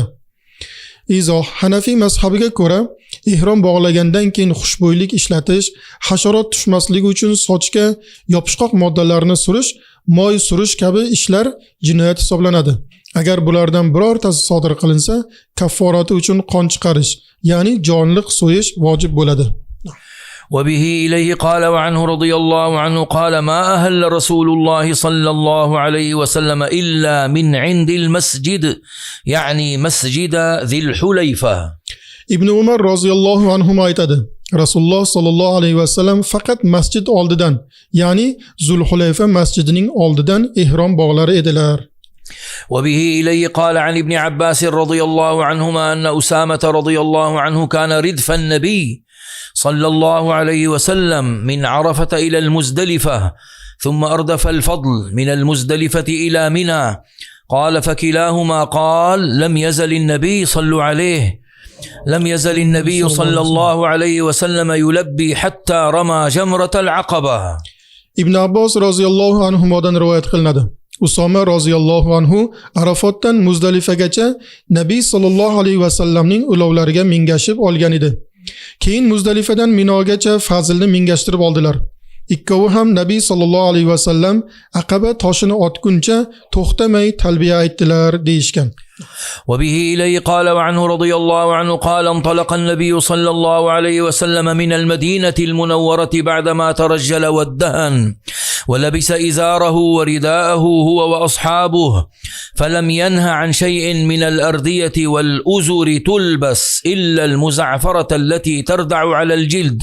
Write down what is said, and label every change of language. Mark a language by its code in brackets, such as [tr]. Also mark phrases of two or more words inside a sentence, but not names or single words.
[uz] Izoh: Hanafiy mazhabiga ko'ra, ihrom bog'lagandan keyin xushbo'ylik ishlatish, hasharot tushmasligi uchun sochga yopishqoq moddalarni surish, moy surish kabi ishlar jinoyat hisoblanadi. Agar bulardan birortasi sodir qilinsa, kafforati uchun qon chiqarish, ya'ni jonliq so'yish vojib bo'ladi. [ar] وبه إليه قال وعنه رضي الله عنه قال: ما أهل رسول الله صلى الله عليه وسلم إلا من عند المسجد يعني مسجد ذي الحليفة. [uz] Ibn Umar [ar] رضي الله عنه [uz] aytadi: [ar] رسول الله صلى الله عليه وسلم [uz] faqat masjid oldidan, ya'ni Zulhulayfa masjidining oldidan ihrom bog'lari edilar. [ar] وبه إليه قال عن ابن عباس رضي الله عنهما أن أسامة رضي الله عنه كان ردف النبي صلى الله عليه وسلم من عرفة إلى المزدلفة ثم أردف الفضل من المزدلفة إلى منى. قال: فكلاهما قال: لم يزل النبي صلى الله عليه وسلم يلبي حتى رمى جمرة العقبة. [uz] Ibn Abbos [ar] رضي الله عنه [uz] rivoyat qilinadi. Usoma [ar] رضي الله عنه [uz] Arafotdan Muzdalifagacha Nabiy [ar] صلى الله عليه وسلم [uz] ulovlariga mingashib olgan edi. Keyin Muzdalifadan Minogacha fazilni mingashtirib oldilar. Ikkovi ham Nabiy [ar] صلى الله عليه وسلم [uz] Aqaba toshini otguncha to'xtamay talbiya aytdilar deyishgan. [ar] وبه إليه قال وعنه رضي الله عنه قال: انطلق النبي صلى الله عليه وسلم من المدينة المنورة بعدما ترجل وادهن ولبس إزاره ورداءه هو وأصحابه فلم ينه عن شيء من الأردية والأزر تلبس إلا المزعفرة التي تردع على الجلد.